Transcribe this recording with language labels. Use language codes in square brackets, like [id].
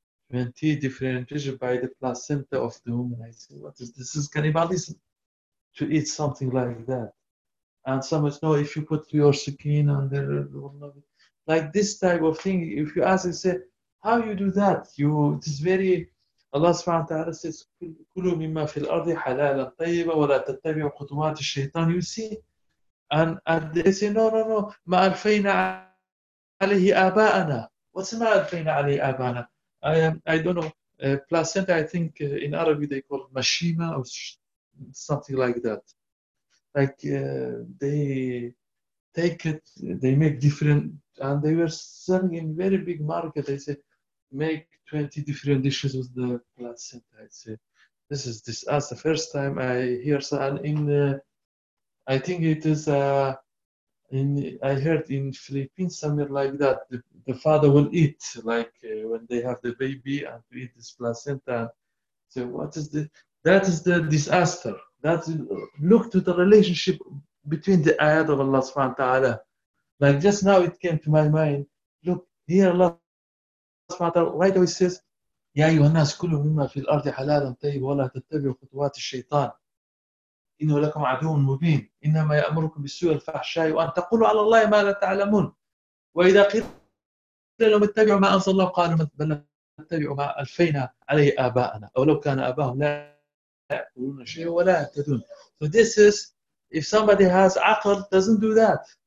[en] 20 different dishes by the placenta of the woman. I say, what is this? This is cannibalism, to eat something like that. And some is, no, if you put your skin under, like this type of thing, if you ask and say, how you do that? It is very... Allah subhanahu wa ta'ala says, [ar] كُلُوا مِمَّا فِي الْأَرْضِ حَلَالًا طَيِّبًا وَلَا تَتَّبِعُوا خُطُوَاتِ الشَّيْطَانِ. [en] You see? And they say, no. [ar] مَا أَلْفَيْنَا عَلَيْهِ آبَاءَنَا. [en] What's [ar] مَا أَلْفَيْنَا عَلَيْهِ آبَاءَنَا? [en] I don't know. Placenta, I think in Arabic they call it mashima or something like that. Like they take it, they make different, and they were selling in very big market. They say, make 20 different dishes with the placenta. I say, this is this. That's the first time I hear. So, and in, I think it is, in, I heard in Philippines somewhere like that. The father will eat, like when they have the baby, and to eat this placenta. So, what is this? That is the disaster. That's, look to the relationship between the ayat of Allah subhanahu wa ta'ala. Like just now it came to my mind, look, here Allah right away says, [ar] يا أيها الناس كلوا مما في الأرض حلالا طيب ولا تتبعوا خطوات الشيطان إنه لكم عدو مبين إنما يأمركم بالسوء الفحشاء وأن تقولوا على الله ما لا تعلمون وإذا قيل لهم اتبعوا ما أنزل الله قالوا بل نتبعوا ما ألفينا عليه آباءنا أو لو كان آباهم لا يقولون شيء ولا يهتدون. [en] So this is, if somebody has عقل doesn't do that.